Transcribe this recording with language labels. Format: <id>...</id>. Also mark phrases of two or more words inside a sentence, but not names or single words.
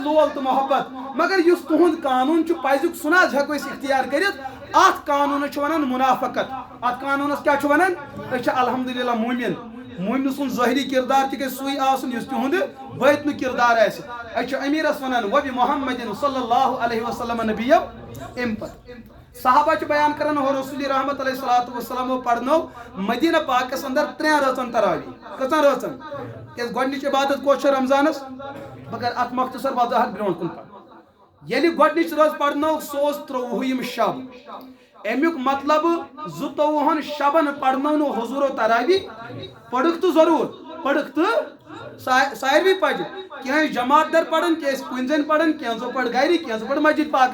<ks>لول تہٕ محبت مگر یُس تُہُنٛد قانوٗن چھُ پزیُک سُہ نہ حظ ہٮ۪کو أسۍ اختیار کٔرِتھ اتھ قانوٗنس چھِ ونان منافقت اتھ قانوٗنس کیٛاہ چھُ ونان أسۍ چھِ الحمدُاللہ موٗمِن موٗمنہٕ سُنٛد ظٲہری کردار تہِ گژھِ سُے آسُن یُس تِہُنٛد بٲطنُک کردار آسہِ أسۍ چھِ امیٖرس ونان وبی محمد</ks> <ar>صلی اللہ علیہ وسلم</ar> <ks>نبیو امہِ پتہٕ صحابہ چھِ بیان کران ہو رسول رحمت</ks> <ar>علیہ صلاۃ وسلمو</ar> <ks>پرنو مدینہ پاکس اندر 3 رٲژن تراویح کٔژن رٲژن کیازِ گۄڈنِچ عبادت کۄس چھِ رمضانس مگر اتھ مختصر وضاحت برونٛٹھ کُن پڑھ ییٚلہِ گۄڈنِچ رٲژ پرنو سُہ اوس 23 شب امیُک مطلب 22 شبن پرنو نہٕ حضوٗرو تراویح پڑھکھ تہٕ ضروٗر پڑھکھ تہٕ ساروی پزِ کینٛہہ جماعت در پڑھن کینٛہہ کُنہِ زٔنۍ پڑھن کینٛژو پڑھ گرِ کینٛژو پڑھ مسجد</ks>